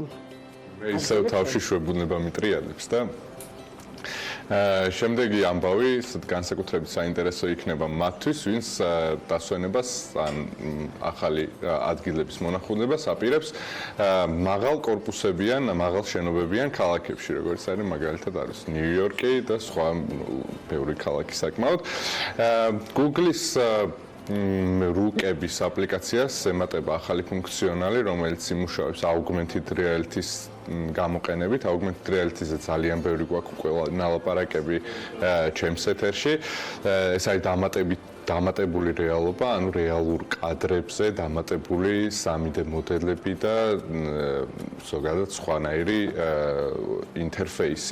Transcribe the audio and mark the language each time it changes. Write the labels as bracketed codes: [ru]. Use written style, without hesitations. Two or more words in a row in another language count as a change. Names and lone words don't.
[ka] მე ისევ თავში შვებუნება მიტრიალებს და შემდეგი ამბავი განსაკუთრებით საინტერესო იქნება მათთვის, ვინც დასვენებას ან ახალი ადგილების მონახულებას აპირებს მაღალ კორპუსებიან, მაღალ შენობებიან ქალაქებში, როგორც არის მაგალითად არის ნიუ-იორკი და სხვა ბევრი ქალაქი საკმაოდ. Google-ის რუკების აპლიკაციას ემატება ახალი ფუნქციონალი, რომელიც იმუშავებს [en] augmented reality- [ka] ის გამოყენებით. [en] Augmented reality- [ka] ზე ძალიან ბევრი გვაქვს უკვე ნალაპარაკები ჩემს ეთერში. ეს არის დამატებული რეალობა, ანუ რეალურ კადრებზე დამატებული 3D მოდელები და ზოგადად სხვანაირი ინტერფეისი.